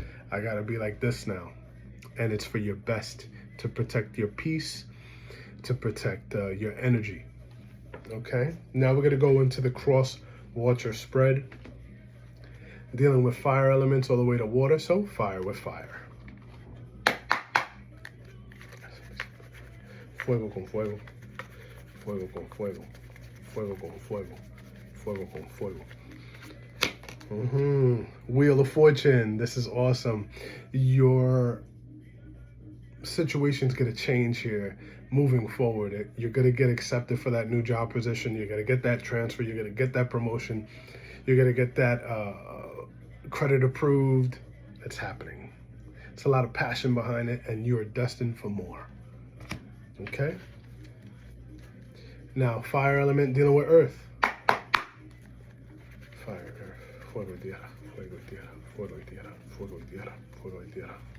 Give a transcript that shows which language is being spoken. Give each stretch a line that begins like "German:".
English: I gotta be like this now. And it's for your best, to protect your peace, to protect your energy. Okay, now we're gonna go into the cross watcher spread, dealing with fire elements all the way to water, so fire with fire.
Spanish: Fuego con fuego, fuego con fuego, fuego con fuego, fuego con fuego.
English: Wheel of Fortune, this is awesome. Your situation's gonna change here moving forward. You're gonna get accepted for that new job position. You're gonna get that transfer. You're gonna get that promotion. You're gonna get that credit approved. It's happening. It's a lot of passion behind it, and you are destined for more. Okay? Now, fire element dealing with earth. Fire, earth,
Spanish: fuego y tierra, fuego y tierra, fuego y tierra, fuego y tierra, fuego y tierra.